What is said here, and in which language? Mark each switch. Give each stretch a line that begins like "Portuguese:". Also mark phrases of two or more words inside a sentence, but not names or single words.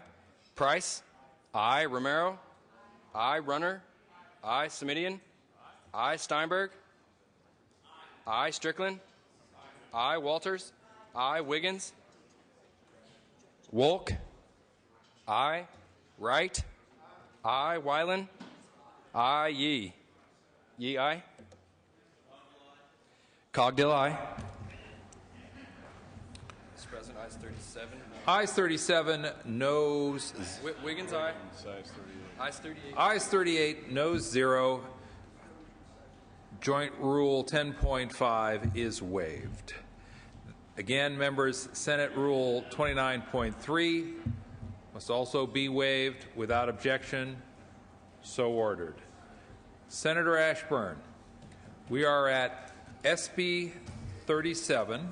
English: Price. I. Romero. I. Runner. I. Semidian. I. Steinberg. I. Strickland. I. Walters. I. Wiggins. Wolk. I. Wright. I. Weiland. I. Yee. Yee, aye. Cogdill, aye. Mr. President, ayes 37. Ayes 37, noes. Wiggins, aye. Ayes 38. Ayes 38, noes 0. Joint Rule 10.5 is waived. Again, members, Senate Rule 29.3 must also be waived without objection. So ordered. Senator Ashburn, we are at SB 37.